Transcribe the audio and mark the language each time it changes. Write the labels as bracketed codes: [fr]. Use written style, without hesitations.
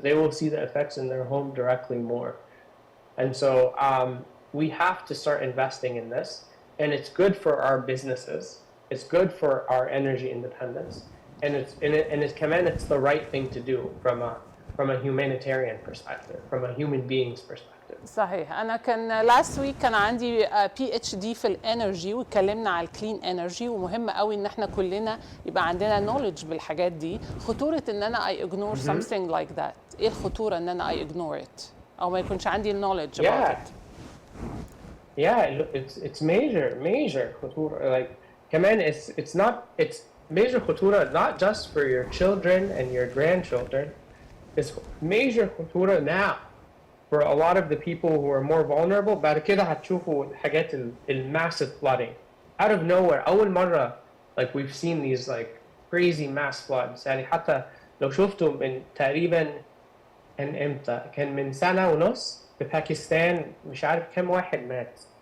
[en] They will see the effects in their home directly more. And so we have to start investing in this, and it's good for our businesses. It's good for our energy independence, and it's the right thing to do from from a humanitarian perspective, from a human being's perspective. [ar] صحيح. انا كان [en] last week [ar] كان عندي PhD في الانرجي واتكلمنا على الكلين انرجي، ومهم قوي ان احنا كلنا يبقى عندنا knowledge بالحاجات دي. خطوره ان انا [en] I ignore something like that، [ar] ايه الخطوره ان انا [en] I ignore it [ar] او ما يكونش عندي [en] knowledge about it؟ Yeah, it's major خطورة. Like كمان it's major خطورة not just for your children and your grandchildren. It's major خطورة now for a lot of the people who are more vulnerable. [ar] بعد كده هتشوفوا الحاجات [en] massive flooding out of nowhere. [ar] أول مرة [en] like we've seen these like crazy mass floods. [ar] يعني حتى لو شفتوا من تقريبا كان امتى؟ كان من سنة ونص في باكستان مش عارف كم واحد مات.